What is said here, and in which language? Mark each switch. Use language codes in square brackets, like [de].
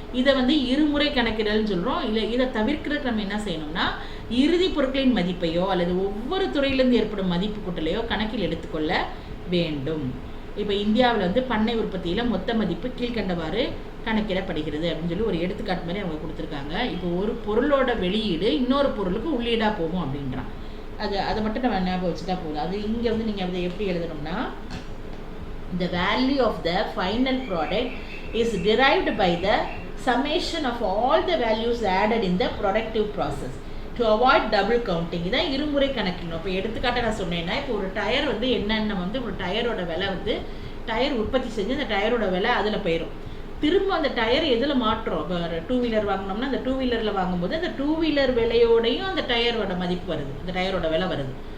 [ta] இதை வந்து இருமுறை கணக்கிடல்னு சொல்கிறோம். இல்லை, இதை தவிர்க்கிறதுக்கு நம்ம என்ன செய்யணும்னா இறுதி பொருட்களின் மதிப்பையோ அல்லது ஒவ்வொரு துறையிலேருந்து ஏற்படும் மதிப்பு கூட்டலையோ கணக்கில் எடுத்துக்கொள்ள வேண்டும். இப்போ இந்தியாவில் வந்து பண்ணை உற்பத்தியில் மொத்த மதிப்பு கீழ்கண்டவாறு கணக்கிடப்படுகிறது அப்படின்னு சொல்லி ஒரு எடுத்துக்காட்டு மாதிரி அவங்க கொடுத்துருக்காங்க. இப்போ ஒரு பொருளோட வெளியீடு இன்னொரு பொருளுக்கு உள்ளீடாக போகும் அப்படின்றான். அதை மட்டும் நம்ம ஞாபகம் வச்சுட்டா போதும். அது இங்கே வந்து நீங்கள் அதை எப்படி எழுதணும்னா, [en] the value of the final product is derived by the summation of all the values added in the productive process to avoid double counting. [ta] இதான் இருமுறை கணக்கிடணும். இப்போ எடுத்துக்காட்ட நான் சொன்னேன்னா, இப்போ ஒரு டயர் வந்து என்னென்ன வந்து ஒரு டயரோட விலை வந்து டயர் உற்பத்தி செஞ்சு அந்த டயரோட விலை அதில் போயிடும். திரும்ப அந்த டயர் எதில் மாற்றோம். இப்போ 2 வீலர் வாங்கினோம்னா அந்த 2 வீலரில் வாங்கும்போது அந்த 2 வீலர் விலையோடையும் அந்த டயரோட மதிப்பு வருது, அந்த டயரோட விலை வருது.